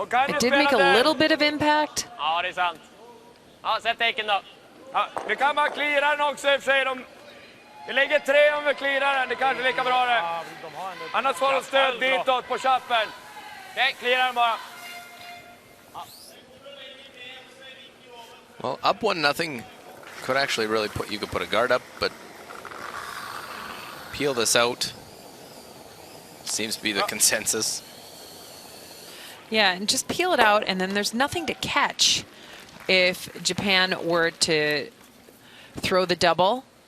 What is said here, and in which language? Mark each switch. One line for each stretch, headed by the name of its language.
English: It did make a little bit of impact.
Swedish: Ja, det är sant. Ja, sätt tecken då. Ja, vi kan bara cleara den också i och för sig. Vi lägger 3 om vi clearar den. Det kanske är lika bra det. Annars får de stöd ditåt på chappen. Okej, cleara den bara.
English: Well, up 1-0 could actually really put, you could put a guard up, but peel this out. Seems to be the consensus. Yeah, and just peel it out, and then there's nothing to catch if Japan were to throw the double.